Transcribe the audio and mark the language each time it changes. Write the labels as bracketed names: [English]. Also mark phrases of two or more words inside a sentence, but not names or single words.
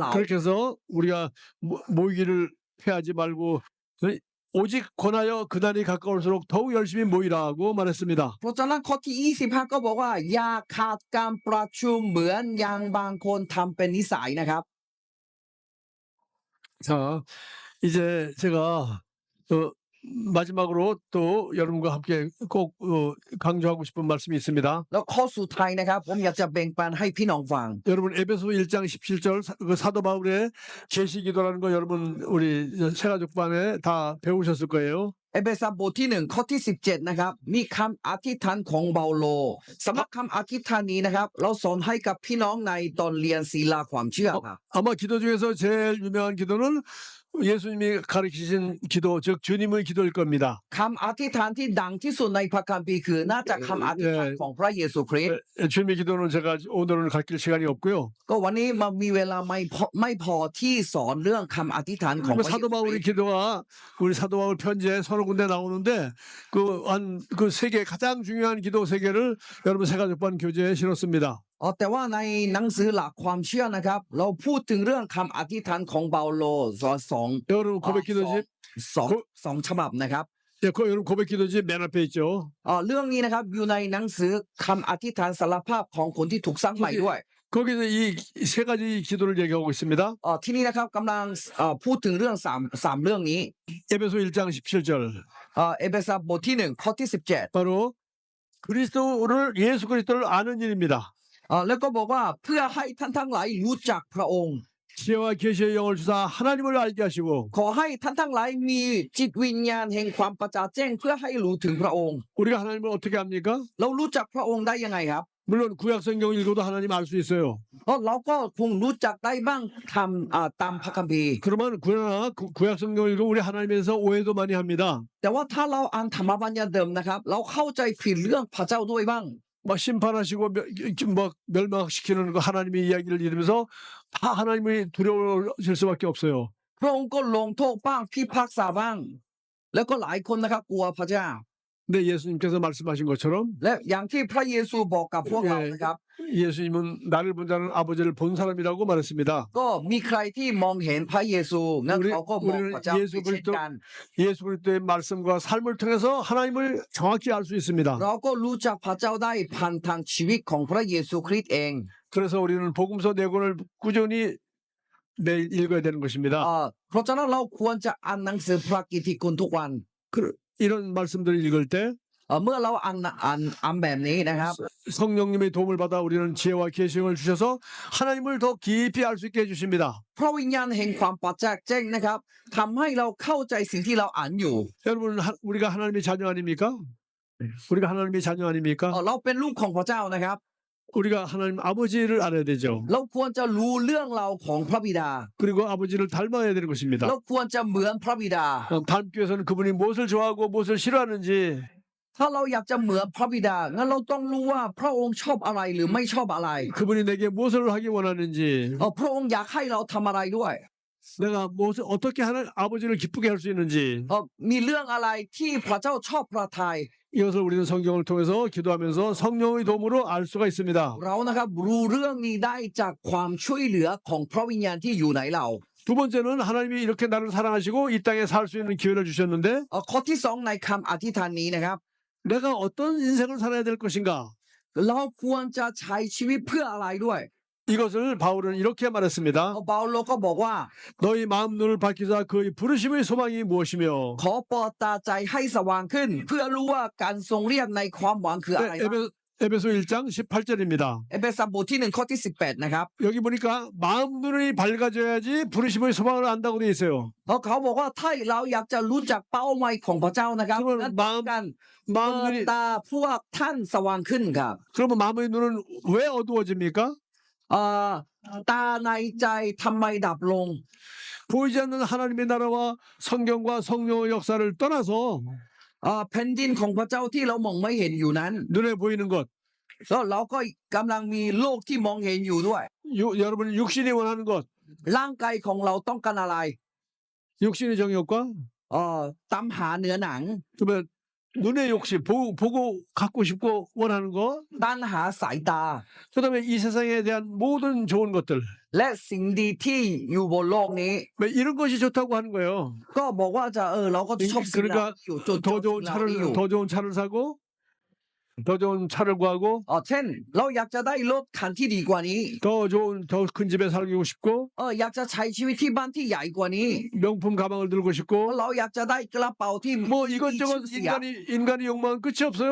[Korean] 그렇게 해서 우리가 모이기를 피하지 말고 오직 권하여 그날이 가까울수록 더욱 열심히 모이라고 말했습니다. [Thai] เพราะฉะนั้นข้อที่25ก็บอกว่าอย่าขาดการประชุมเหมือนอย่างบางคนทำเป็นนิสัยนะครับ [Korean] 자, 이제 제가 마지막으로 또 여러분과 함께 꼭 강조하고 싶은 말씀이 있습니다. [Thai] แล้วข้อสุดท้ายนะครับผมอยากจะแบ่งปันให้พี่น้องฟัง [Korean] 여러분 에베소 1장 17절 그 사도 바울의 계시기도라는 거 여러분 우리 새가족반에 다 배우셨을 거예요. [Thai] เอเฟซัสบทที่1ข้อที่17นะครับมีคำอธิษฐานของเปาโลสำหรับคำอธิษฐานนี้นะครับเราสอนให้กับพี่น้องในตอนเรียนศีลาความเชื่อครับ [Korean] 아마 기도 중에서 제일 유명한 기도는 예수님이 가르치신 기도, 즉 주님의 기도일 겁니다. [Thai] คำอธิษฐานที่ดังที่สุดในพระคัมภีร์คือน่าจะคำอธิษฐานของพระเยซูคริสต์ [Korean] 주님의 기도는 제가 오늘은 가르칠 시간이 없고요. [Thai] ก็วันนี้มามีเวลาไม่พอที่สอนเรื่องคำอธิษฐานของพระเยซู [Korean] 사도 [Thai] คริส [Korean] 바울의 [Thai] ต์ [Korean] 기도가 우리 사도 바울 편지에 서너 군데 나오는데 그 세 개 가장 중요한 기도 세 개를 여러분 세가족반 교재에 실었습니다. [Thai] แต่ว่าในหนังสือหลักความเชื่อนะครับ เราพูดถึงเรื่องคำอธิษฐานของเปาโลสอง [Korean] 여러분 고백 기도집 [Thai] สองฉบับนะครับ [Korean] 예, 여러분 고백 기도집 맨 앞에 있죠. [Thai] เรื่องนี้นะครับอยู่ในหนังสือคำอธิษฐานสารภาพของคนที่ถูกสร้างใหม่ด้วย [Korean] 거기서 이 세 가지 기도를 얘기하고 있습니다. [Thai] ที่นี่นะครับกำลังพูดถึงเรื่องสามเรื่องนี้ [Korean] 에베소 1장 17절 [Thai] เอเฟซัสบทที่1ข้อที่17 [Korean] 바로 그리스도를 예수 그리스도를 아는 일입니다. [Thai] แล้วก็บอกว่าเพื่อให้ท่านทั้งหลายรู้จักพระองค์ [Korean] 지혜와 계시의 영을 주사 하나님을 알게 하시고 [Thai] ขอให้ท่านทั้งหลายมีจิตวิญญาณแห่งความประจักษ์แจ้งเพื่อให้รู้ถึงพระองค์ [Korean] 우리가 하나님을 어떻게 합니까? [Thai] เรารู้จักพระองค์ได้ยังไงครับ [Korean] 물론 구약 성경 읽어도 하나님 알 수 있어요. [Thai] เราก็คงรู้จักได้บ้างตามพระคัมภีร์ [Korean] 그러면 그러나 구약 성경 읽으면 우리 하나님에서 오해도 많이 합니다. [Thai] แต่ว่าถ้าเราอ่านธรรมบัญญัติเดิมนะครับเราเข้าใจผิดเรื่องพระเจ้าด้วยบ้าง [Korean] 막 심판하시고 뭐 멸망시키는 그 하나님의 이야기를 들으면서 다 하나님이 두려워질 수밖에 없어요. [Thai] พระองค์ก็ลงโทษบ้างพิพากษาบ้าง แล้วก็หลายคนนะครับกลัวพระเจ้า [Korean] 근데 예수님께서 말씀하신 것처럼 [Thai] และอย่างที่พระเยซูบอกกับพวกเรานะครับ [Korean] 예수님은 나를 본 자는 아버지를 본 사람이라고 말했습니다. [Thai] ก็มีใครที่มองเห็นพระเยซูงั้นเขาก็มองพระเจ้าด้วยเช่นกัน [Korean] 예수 그리스도의 말씀과 삶을 통해서 하나님을 정확히 알 수 있습니다. [Thai] เราก็รู้จักพระเจ้าได้ผ่านทางชีวิตของพระเยซูคริสต์เอง [Korean] 그래서 우리는 복음서 네 권을 꾸준히 매일 읽어야 되는 것입니다. [Thai] เพราะฉะนั้นเราควรจะอ่านหนังสือพระกิตติคุณทุกวัน [Korean] 이런 말씀들을 읽을 때 [Thai] เมื่อเราอ่านแบบนี้นะครับ [Korean] 성령님의 도움을 받아 우리는 지혜와 계시를 주셔서 하나님을 더 깊이 알 수 있게 해주십니다. [Thai] พระวิญญาณแห่งความประจักษ์แจ้งนะครับทำให้เราเข้าใจสิ่งที่เราอ่านอยู่ [Korean] 여러분 우리가 하나님의 자녀 아닙니까? 우리가 하나님의 자녀 아닙니까? [Thai] เราเป็นลูกของพระเจ้านะครับ [Korean] 우리가 하나님 아버지를 알아야 되죠. [Thai] เราควรจะรู้เรื่องราวของพระบิดา [Korean] 그리고 아버지를 닮아야 되는 것입니다. [Thai] เราควรจะเหมือนพระบิดา [Korean] 닮기 위해서는 그분이 무엇을 좋아하고 무엇을 싫어하는지 [Thai] ถ้าเราอยากจะเหมือนพระบิดางั้นเราต้องรู้ว่าพระองค์ชอบอะไรหรือไม่ชอบอะไร [Korean] 그분이 내게 무엇을 하기 원하는지 [Thai] พระองค์อยากให้เราทำอะไรด้วย [Korean] 내가 무엇을 어떻게 하는 아버지를 기쁘게 할 수 있는지 [Thai] มีเรื่องอะไรที่พระเจ้าชอบพระทัย [Korean] 이것을 우리는 성경을 통해서 기도하면서 성령의 도움으로 알 수가 있습니다. [Thai] เรานะครับรู้เรื่องนี้ได้จากความช่วยเหลือของพระวิญญาณที่อยู่ในเรา [Korean] 두 번째는 하나님이 이렇게 나를 사랑하시고 이 땅에 살 수 있는 기회를 주셨는데 [Thai] ข้อที่สองในคำอธิษฐานนี้นะครับ [Korean] 내가 어떤 인생을 살아야 될 것인가 [Thai] เราควรจะใช้ชีวิตเพื่ออะไรด้วย [Korean] 이것을 바울은 이렇게 말했습니다. [Thai] เปาโลก็บอกว่า [Korean] 너희 마음 눈을 밝히사 그의 부르심의 소망이 무엇이며 [Thai] ขอเปิดตาใจให้สว่างขึ้น เพื่อรู้ว่าการทรงเรียกในความหวังคืออะไรบ้าง [Korean] 에베소 1장 18절입니다. [Thai] เอเฟซัสบทที่1ข้อที่18นะครับ [Korean] 여기 보니까 마음 눈이 밝아져야지 부르심의 소망을 안다고 돼 있어요. [Thai] เขาบอกว่าถ้าเราอยากจะรู้จักเป้าหมายของพระเจ้านะครับ [Korean] 그러면 [Thai] นั่นต้องการเปิด [Korean] 마음 눈이 [Thai] ตาพวกท่านสว่างขึ้นครับ [Korean] 그러면 마음의 눈은 왜 어두워집니까? [Thai] ตาในใจทำไมดับลง [Korean] 보이지 않는 하나님의 나라와 성경과 성령의 역사를 떠나서 [Thai] แผ่นดินของพระเจ้าที่เรามองไม่เห็นอยู่นั้น [Korean] 눈에 보이는 것 [Thai] แล้วเราก็กำลังมีโลกที่มองเห็นอยู่ด้วย [Korean] 여러분 육신이 원하는 것 [Thai] ร่างกายของเราต้องการอะไร [Korean] 육신의 정욕과 [Thai] ตามหาเนื้อหนัง [Korean] 그러면 눈의 욕심 보고 갖고 싶고 원하는 것 [Thai] ตัณหาสายตา [Korean] 그다음에 이 세상에 대한 모든 좋은 것들 [Thai] และสิ่งดีที่อยู่บนโลกนี้ [Korean] 이런 것이 좋다고 하는 거예요. [Thai] ก็บอกว่าจะเราก็ชอบสิ่งเหล่า [Korean] 그러니까 [Thai] นี้อยู่จน [Korean] 더 좋은 차를 사고 더 좋은 차를 구하고 [Thai] เช่น เราอยากจะได้รถคันที่ดีกว่านี้ [Korean] 더 큰 집에 살고 싶고 [Thai] อยากจะใช้ชีวิตที่บ้านที่ใหญ่กว่านี้ [Korean] 명품 가방을 들고 싶고 [Thai] เราอยากจะได้กระเป๋าที่ [Korean] 뭐 이것저것 인간의 욕망은 끝이 없어요.